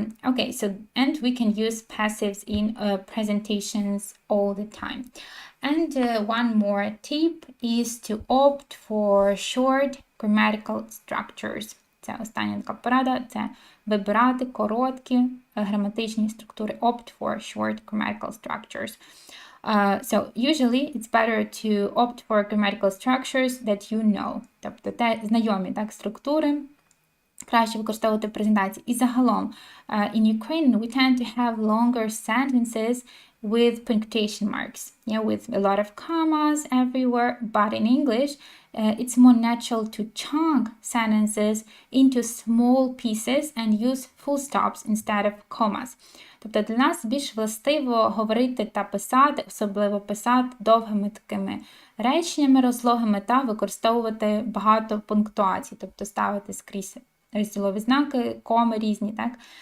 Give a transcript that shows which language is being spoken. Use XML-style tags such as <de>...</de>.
<en>Okay, so, and we can use passives in presentations all the time. And one more tip is to opt for short grammatical structures.</en> <uk>Це остання така порада, це вибирати короткі граматичні структури.</uk> <en>Opt for short grammatical structures. So usually it's better to opt for grammatical structures that you know.</en> <uk>Тобто знайомі так, структури краще використовувати в презентації. І загалом,</uk> <en>in Ukraine we tend to have longer sentences with punctuation marks, with a lot of commas everywhere, but in English it's more natural to chunk sentences into small pieces and use full stops instead of commas.</en> <uk>Тобто для нас більш властиво говорити та писати, особливо писати довгими такими реченнями розлогими та використовувати багато пунктуацій, тобто ставити скрізь розділові знаки, коми різні, так?</uk>